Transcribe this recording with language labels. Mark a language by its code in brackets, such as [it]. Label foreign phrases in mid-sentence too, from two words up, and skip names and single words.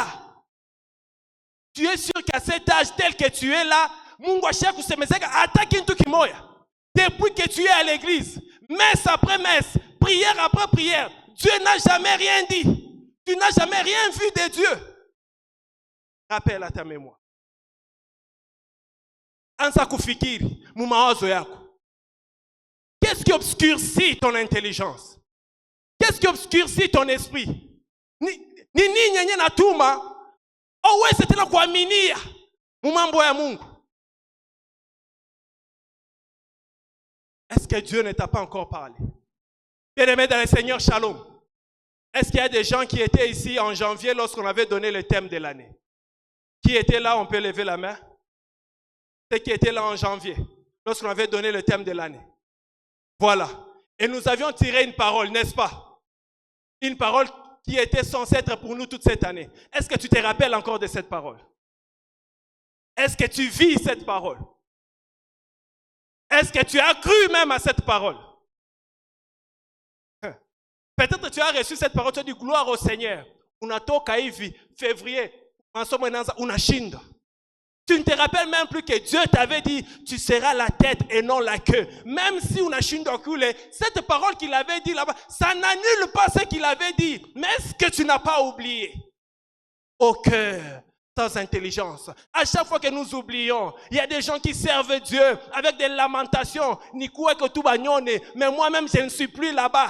[fr] Tu es sûr qu'à cet âge tel que tu es là, depuis que tu es à l'église, messe après messe, prière après prière, Dieu n'a jamais rien dit. Tu n'as jamais rien vu de Dieu. Rappelle à ta mémoire. Qu'est-ce qui obscurcit ton intelligence? Qu'est-ce qui obscurcit ton esprit? [sw] Nini nyenye natuma oweze tena kuaminia mambo ya Mungu. [fr] Est-ce que Dieu ne t'a pas encore parlé? Bien-aimé dans le Seigneur, shalom. Est-ce qu'il y a des gens qui étaient ici en janvier lorsqu'on avait donné le thème de l'année? Qui était là? On peut lever la main. Ceux qui étaient là en janvier lorsqu'on avait donné le thème de l'année. Voilà. Et nous avions tiré une parole, n'est-ce pas? Une parole qui était censée être pour nous toute cette année. Est-ce que tu te rappelles encore de cette parole? Est-ce que tu vis cette parole? Est-ce que tu as cru même à cette parole? Peut-être que tu as reçu cette parole, tu as dit gloire au Seigneur. [sw] Unatoka hivi, février, unashinda. [fr] Tu ne te rappelles même plus que Dieu t'avait dit, tu seras la tête et non la queue. Même si [sw] unashinda kule, [fr] cette parole qu'il avait dit là-bas, ça n'annule pas ce qu'il avait dit. Mais est-ce que tu n'as pas oublié? Au cœur, sans intelligence. À chaque fois que nous oublions, il y a des gens qui servent Dieu avec des lamentations. Mais moi-même, je ne suis plus là-bas.